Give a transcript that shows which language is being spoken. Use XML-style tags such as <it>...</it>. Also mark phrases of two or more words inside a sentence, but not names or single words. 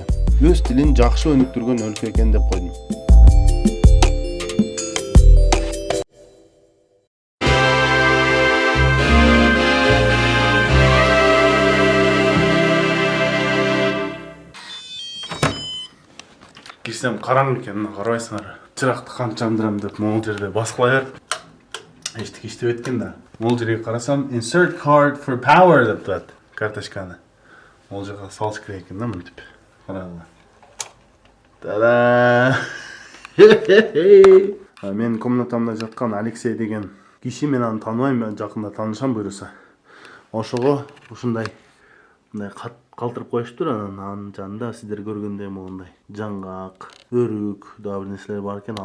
<ky>Өз тилин жакшы өнүктүргөн өлкө экен деп койдум. Кирсем караңгы экен, карабайсыңар. Чыракты канча жандырам деп могул жерде баскылай берип эчтеке иштеп эткен да. Могул жерге карасам</ky> <en>insert card for power</en> <ky>деп турат карточканы. Могул жака салыш керек экен да, мынтип. Караңгы. Та-да! Мен комнатамда жаткан Алексей деген киши, мен аны тааныбайм, жакында таанышам буюрса. Ошого ушундай калтырып коюштур, анын жанында сиздер көргөндөй моундай жаңгак, өрүк, дагы бир нерселер бар экен.</ky>